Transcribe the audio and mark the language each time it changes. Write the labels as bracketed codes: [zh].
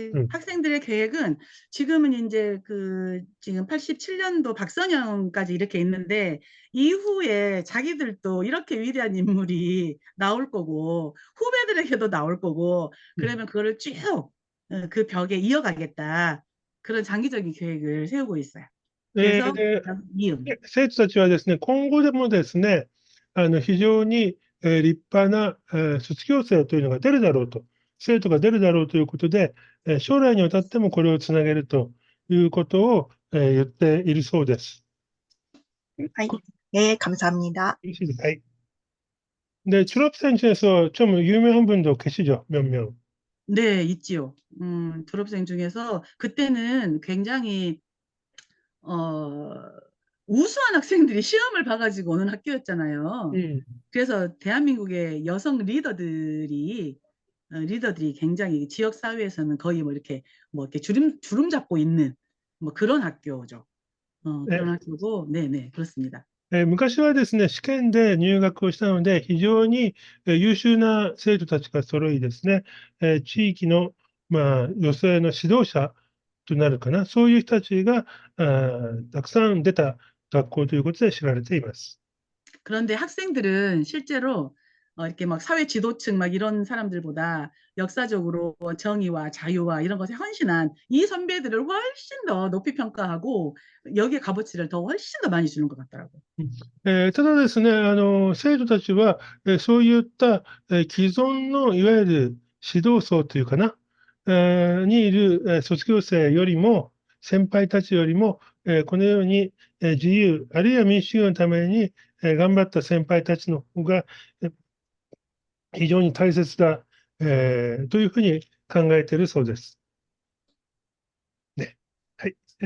[ko] 학생들의 계획은 지금은 이제 지금 87년도 박선영까지 이렇게 있는데 이후에 자기들도 이렇게 위대한 인물이 나올 거고 후배들에게도 나올 거고 그러면 그거를 쭉 그 벽에 이어가겠다. 그런 장기적인 계획을 세우고 있어요. 그래서 이음. [ja] 生徒たちはですね、今後でもですね、非常に立派な卒業生というのが出るだろうと、生徒が出るだろうということで、将来にわたってもこれをつなげるということを言っているそうです。 [ko] はい。네, 감사합니다. 네, 네, 졸업생 중에서 좀 유명한 분도 계시죠? 몇 명? 네, 있지요. 졸업생 중에서 그때는 굉장히 우수한 학생들이 시험을 봐가지고 오는 학교였잖아요. 그래서 대한민국의 여성 리더들이 굉장히 지역 사회에서는 거의 뭐 이렇게 주름 잡고 있는 뭐 그런 학교죠. 그런 학교고, 네네, 그렇습니다. [ja] 昔はですね、試験で入学をしたので、非常に優秀な生徒たちが揃いですね、地域の、女性の指導者となるかな、そういう人たちがたくさん出た学校ということで知られています。 [ko] 그런데 학생들은 실제로 이렇게 막 사회 지도층 막 이런 사람들보다 역사적으로 정의와 자유와 이런 것에 헌신한 이 선배들을 훨씬 더 높이 평가하고 여기에 값어치를 더 훨씬 더 많이 주는 것 같더라고요. [ja] ただですね、生徒たちは、そういった、既存のいわゆる指導層というかな、にいる、卒業生よりも、先輩たちよりも、このように、自由、あるいは民主主義のために、頑張った先輩たちの方が、非常に大切だ、というふうに考えているそうです。ね。はい。